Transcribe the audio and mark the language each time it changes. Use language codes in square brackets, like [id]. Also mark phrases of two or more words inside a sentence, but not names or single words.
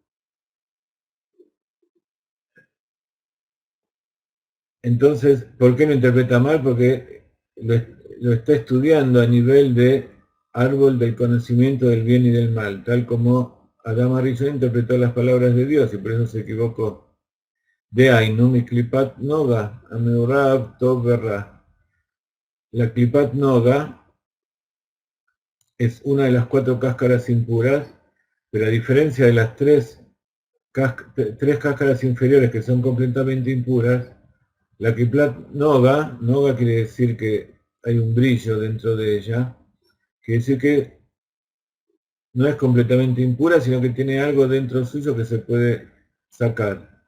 [es] Entonces, ¿por qué lo interpreta mal? Porque lo está estudiando a nivel de árbol del conocimiento del bien y del mal, tal como Adán Arishon interpretó las palabras de Dios y por eso se equivocó. [he] דהיינו, מקליפת נוגה, המעורב טוב ורע. [es] La [he] קליפת נוגה [es] es una de las 4 cáscaras impuras, pero a diferencia de las tres cáscaras inferiores que son completamente impuras, la [he] קליפת נוגה, [es] noga quiere decir que hay un brillo dentro de ella, quiere decir que no es completamente impura, sino que tiene algo dentro suyo que se puede sacar.